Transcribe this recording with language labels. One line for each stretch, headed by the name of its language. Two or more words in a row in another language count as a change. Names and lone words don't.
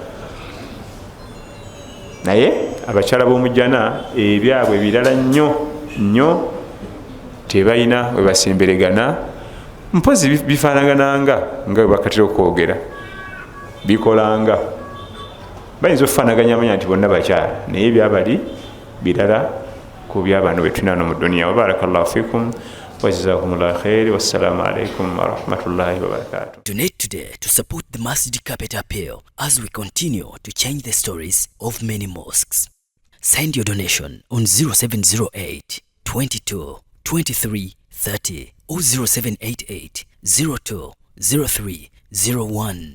Ganda: Naye abakyala b'omujjana ebyabwe birala nnyo tebalina webasemberegana. Mpozi bifaanagananga nga webakatira okwogera bikolanga. Bayinza okufaanaganya amanya nti bonna bakyala naye byabali birala ku byabano betulina no mu duniya.
Arabic: وبارك الله فيكم وجزاكم الله خيرا. والسلام عليكم ورحمة الله وبركاته.
English: Donate today to support the Masjid Carpet Appeal as we continue to change the stories of many mosques. Send your donation on 0708 22 23 30 or 0788 02 03 01.